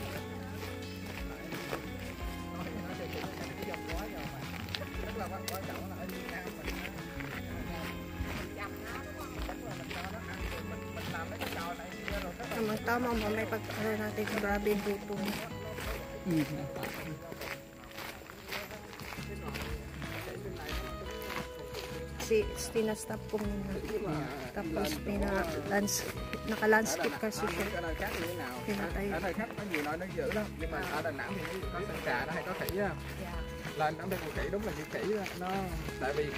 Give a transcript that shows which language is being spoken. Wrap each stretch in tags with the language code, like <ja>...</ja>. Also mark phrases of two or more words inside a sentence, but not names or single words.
<tl>Tama, mamay pag-ano natin, grabe yung luto. Kasi tinastop ko muna. Tapos naka-landscape kasi siya. Pinatay.</tl> <vi>Ở nơi khác có nhiều loại nó dữ lắm, nhưng mà ở Đà Nẵng thì có sân trà nó hay có khỉ á. Lên ở đây con khỉ đúng là như khỉ đó. Nó tại vì</vi>